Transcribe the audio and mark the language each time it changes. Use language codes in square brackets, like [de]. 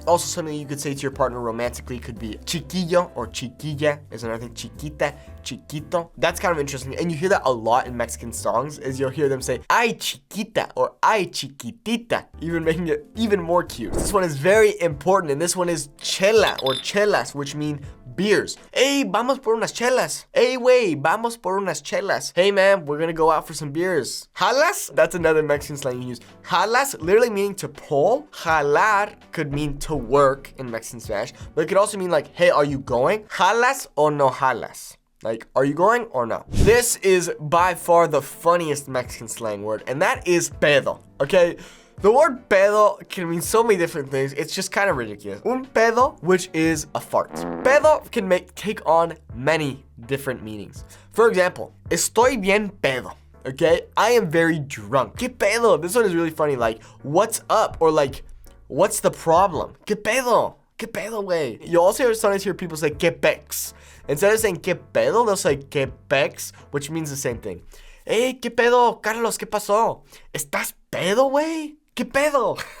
[en] Also something you could say to your partner romantically could be chiquillo or chiquilla is another thing. Chiquita, chiquito. That's kind of interesting. And you hear that a lot in Mexican songs, is you'll hear them say, ay chiquita or ay chiquitita, even making it even more cute. This one is very important, and this one is chela or chelas, which mean beers. [es] Hey, vamos por unas chelas. Hey, wey, vamos por unas chelas. [en] Hey, man, we're gonna go out for some beers. Jalas? That's another Mexican slang you use. Jalas, literally meaning to pull. Jalar could mean to work in Mexican Spanish, but it could also mean like, hey, are you going? [es] Jalas o no jalas? [en] Like, are you going or no? This is by far the funniest Mexican slang word, and that is pedo, okay? The word pedo can mean so many different things. It's just kind of ridiculous. Un pedo, which is a fart. Pedo can take on many different meanings. For example, [es] estoy bien pedo. [en] Okay, I am very drunk. [es] ¿Qué pedo? [en] This one is really funny. Like, what's up? Or like, what's the problem? [es] ¿Qué pedo? ¿Qué pedo, way? [en] You also sometimes hear people say [es] ¿qué pex? [en] Instead of saying [es] ¿qué pedo?, [en] they'll say [es] ¿qué pex?, [en] which means the same thing. [es] Hey, ¿qué pedo? Carlos, ¿qué pasó? ¿Estás pedo, way? ¿Qué pedo?